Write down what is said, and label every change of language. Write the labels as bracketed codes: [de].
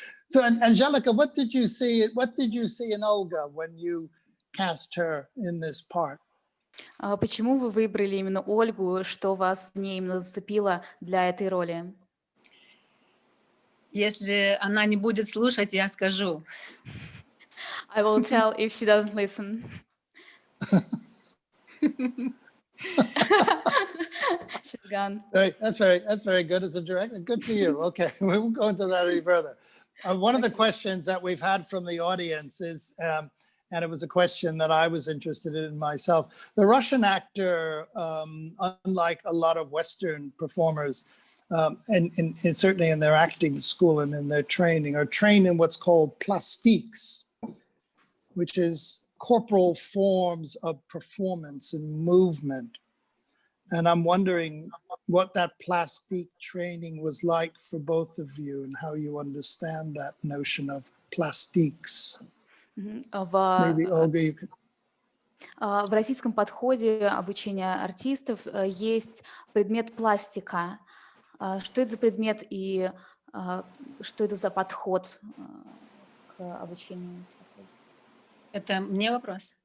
[en] So, Anželika, what did you see in Olga when you cast her in this part? [ru] Почему вы выбрали именно Ольгу? Что вас в ней именно зацепило для этой роли? Если она не будет слушать, я скажу. [en] I will tell if she doesn't listen. She's gone. That's very good as a director. Good for you. Okay, we won't go into that any further. One of the questions that we've had from the audience is, and it was a question that I was interested in myself. The Russian actor, unlike a lot of Western performers, and certainly in their acting school and in their training, are trained in what's called plastiques, which is corporal forms of performance and movement. And I'm wondering what that plastique training was like for both of you and how you understand that notion of plastiques. Maybe Olga, you could... [ru] В российском подходе обучения артистов есть предмет пластика. Что это за предмет и что это за подход к обучению? Это мне вопрос?